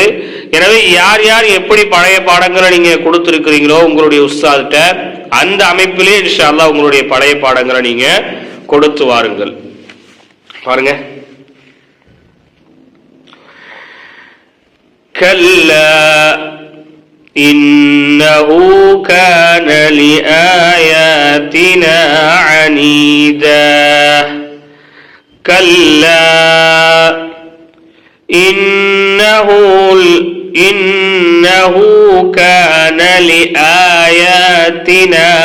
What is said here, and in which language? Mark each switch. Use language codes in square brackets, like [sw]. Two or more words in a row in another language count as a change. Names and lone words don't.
[ta] எனவே யார் யார் எப்படி பழைய பாடங்களை நீங்க கொடுத்திருக்கிறீங்களோ உங்களுடைய உஸ்தாதிட்ட அந்த அமைப்பிலே [ar] إن شاء الله [ta] உங்களுடைய பழைய பாடங்களை நீங்க கொடுத்து வாருங்கள். பாருங்க. [ar] கல்லா إنه كان لآياتنا عنيدا كلا إنه كان لآياتنا